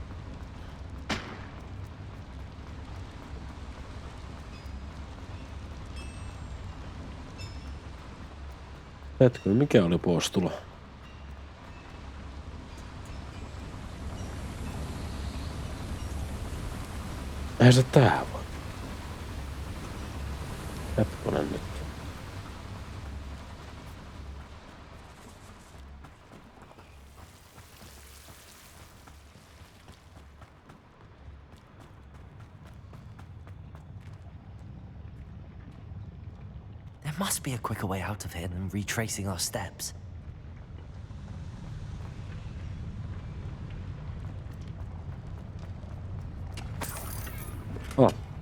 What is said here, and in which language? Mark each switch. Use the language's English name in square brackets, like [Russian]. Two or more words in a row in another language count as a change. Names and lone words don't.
[Finnish] Hetkinen, mikä oli poistulo? Eihän se tää voi. Hetkonen nyt. [English] There must be a quicker way out of here than retracing our steps. Oh.